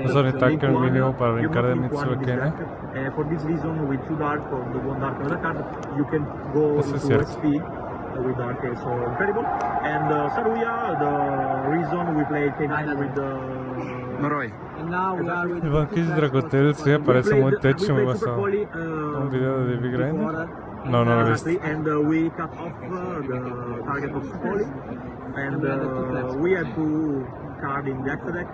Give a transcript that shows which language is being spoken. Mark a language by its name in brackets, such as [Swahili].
[Spanish] Eso necesita un mínimo para brincar de Mitsu a Kene. [English] For this reason, with 2 Dark or the 1 Dark on the card, you can go into XP with Dark. So incredible. And Saruya, the reason we play K9 with Noroi. [Spanish] El Vanquish Dracotel sí me parece muy techo, muy basado. Un video de Big Grinder. No, no lo he visto. [English] And we cut off the target of Poly. And we had 2 cards in the extra deck.